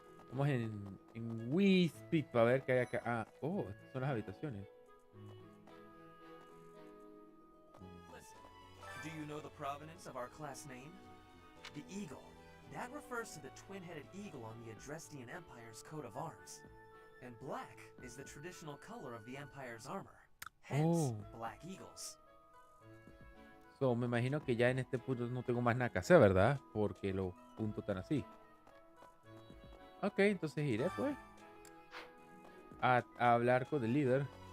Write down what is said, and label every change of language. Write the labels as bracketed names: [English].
[Spanish] Vamos en Wii Speak para ver qué hay acá. Ah, oh, estas son las habitaciones. [English] Do you know the provenance of our class name? The eagle. That refers to the twin-headed eagle on the Adrestian Empire's coat of arms. And black is the traditional color of the Empire's armor. Hence, Black Eagles. [Spanish] So, me imagino que ya en este punto no tengo más nada que hacer, ¿verdad? Porque los puntos están así. Ok, entonces iré pues a hablar con el líder.